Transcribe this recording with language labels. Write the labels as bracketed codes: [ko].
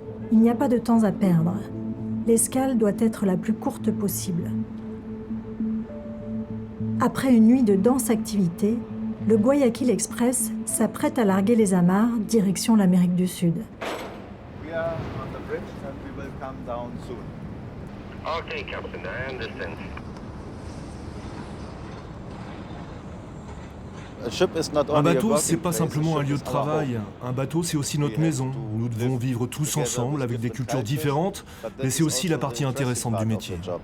[fr] Il n'y a pas de temps à perdre. L'escale doit être la plus courte possible. Après une nuit de dense activité, le Guayaquil Express s'apprête à larguer les amarres direction l'Amérique du Sud. [en] We are on the bridge and we will come down soon. Okay, Captain, I understand. [fr] Un bateau, c'est pas simplement un lieu de travail. Un bateau, c'est aussi notre maison. Nous devons vivre tous ensemble avec des cultures différentes, mais c'est aussi la partie intéressante du métier.